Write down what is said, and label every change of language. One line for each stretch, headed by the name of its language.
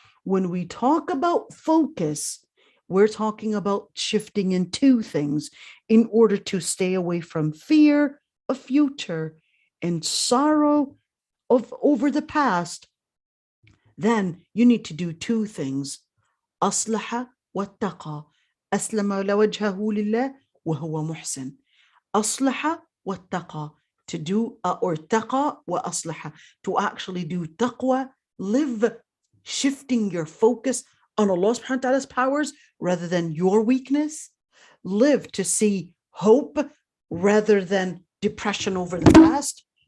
English: When we talk about focus, we're talking about shifting in two things in order to stay away from fear of future and sorrow over the past. Then you need to do two things.
Arabic: أصلح واتقى. أسلم وجهه لله وهو محسن. أصلح واتقى.
English: to do or
Arabic: taqa wa aslaha,
English: to actually do taqwa, live shifting your focus on Allah subhanahu wa ta'ala's powers rather than your weakness, live to see hope rather than depression over the past.